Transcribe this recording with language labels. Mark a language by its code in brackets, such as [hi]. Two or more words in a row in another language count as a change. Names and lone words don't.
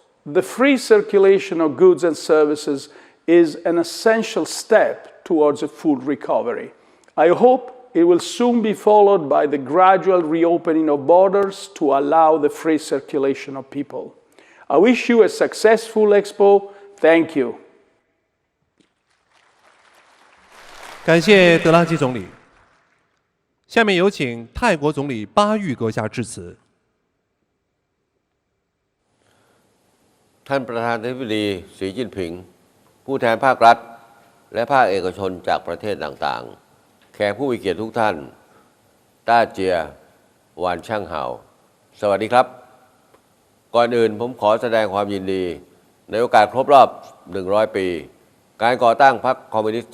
[en] The free circulation of goods and services is an essential step towards a full recovery. I hope it will soon be followed by the gradual reopening of borders to allow the free circulation of people. I wish you a successful Expo. Thank you. [zh] 感谢德拉吉总理。下面有请泰国总理巴育阁下致辞。 [th] ท่านประธานาธิบดีสีจิ้นผิงผู้แทนภาครัฐและภาคเอกชนจากประเทศต่างๆแขกผู้มีเกียรติทุกท่าน [zh] 大家晚上好 [th] สวัสดีครับก่อนอื่นผมขอแสดงความยินดีในโอกาสครบรอบ100 ปีการก่อตั้งพรรคคอมมิวนิสต์